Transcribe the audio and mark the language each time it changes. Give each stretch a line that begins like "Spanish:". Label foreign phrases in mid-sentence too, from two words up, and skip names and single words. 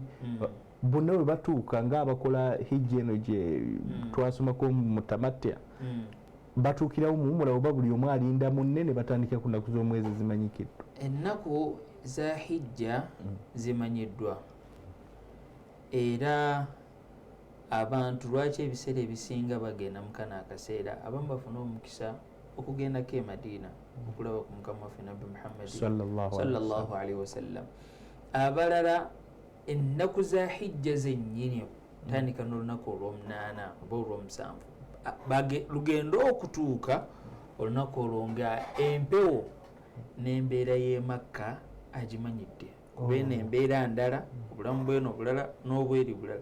Ganda: Bonna bwe batuuka ng'abakola hijja eno gye twasomako mu Tamattu batuukirawo muwumula oba buli omu alinda munne ne batandikira ku nnaku z'omwezi zimanyikiddwa. Ennaku za hijja zimanyiddwa era abantu lwaki ebiseera ebisinga bagenda mu kano akaseera abamu bafuna omukisa okugendako e Madina okulaba ku mukama waffe nabbi Muhammad
Arabic: sallallahu alaihi wasallam.
Ganda: Abalala ennaku za hijja zennyini tandika n'olunaku olw'omunaana oba olw'omusanvu lugendo okutuuka olunaku olwo nga empewo n'embeera y'e Makka agimanyidde kuba eno embeera ndala obulamu bweno bulala n'obweri bulala.